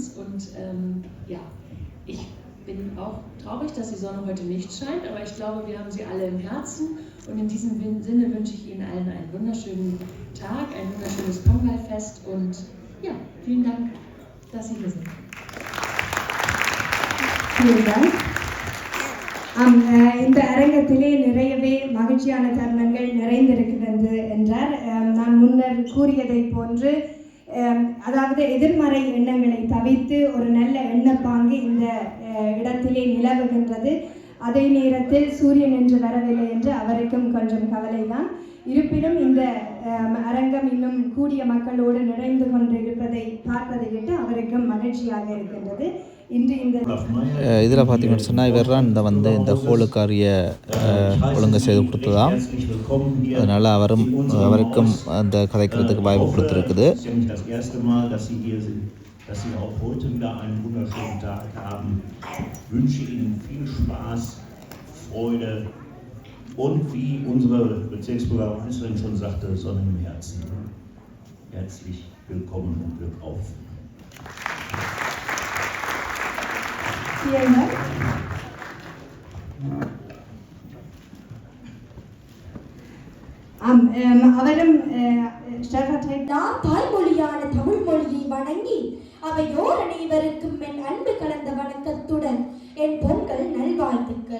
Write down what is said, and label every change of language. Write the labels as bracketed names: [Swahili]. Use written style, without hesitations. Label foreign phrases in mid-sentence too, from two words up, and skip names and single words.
[German] Und ja, ich bin auch traurig, dass die Sonne heute nicht scheint, aber ich glaube, wir haben sie alle im Herzen. Und in diesem Sinne wünsche ich Ihnen allen einen wunderschönen Tag, ein wunderschönes Pongalfest und ja, vielen Dank, dass Sie hier sind. Vielen Dank. [Tamil] இந்த அரங்கத்திலே நிறையவே மகிழ்ச்சியான தருணங்கள் நிறைந்திருக்கிறது என்றார். நான் முன்னர் கூறியதை போன்று அதாவது எதிர்மறை எண்ணங்களை தவிர்த்து ஒரு நல்ல எண்ணப்பாங்கு இந்த இடத்திலே நிலவுகின்றது. அதே நேரத்தில் சூரியன் என்று வரவில்லை என்று அவருக்கும் கொஞ்சம் கவலைதான். இருப்பினும் இந்த அரங்கம் இன்னும் கூடிய மக்களோடு நிறைந்து கொண்டிருப்பதை பார்ப்பதை விட்டு அவருக்கும் மகிழ்ச்சியாக இருக்கின்றது. இன்று இந்த இதில் பார்த்தீங்கன்னு சொன்னால் இவர் தான் இந்த ஹோலுக்காரிய ஒழுங்கு செய்து கொடுத்ததாம். அதனால் அவருக்கும் அந்த கதைக்கிறதுக்கு வாய்ப்பு கொடுத்துருக்குது. [German] Dass Sie auch heute wieder einen wunderschönen Tag haben. Ich wünsche Ihnen viel Spaß, Freude und wie unsere Bezirksbürgermeisterin schon sagte, Sonne im Herzen. Herzlich willkommen und Glück auf. Vielen Dank. [Tamil] அவரும் நான் தாய்மொழியான தமிழ் மொழியை வணங்கி அவையோர் அனைவருக்கும் என் அன்பு கலந்த வணக்கத்துடன் என் பொங்கல் நல்வாழ்த்துக்கள்.